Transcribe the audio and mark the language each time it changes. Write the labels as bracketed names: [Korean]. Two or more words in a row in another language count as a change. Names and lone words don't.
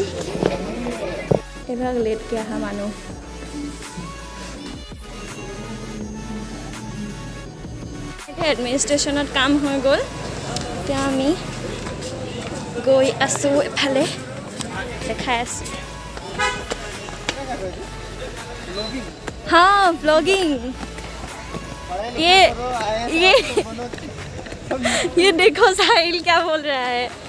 [Assamese] এইভাগ লেটকৈ অহা মানুহ। এতিয়া এডমিনিষ্ট্ৰেশ্যনত কাম হৈ গ'ল, এতিয়া আমি গৈ আছোঁ এফালে, দেখাই আছোঁ। [Hindi] हाँ व्लॉगिंग, ये देखो साहिल क्या बोल रहा है।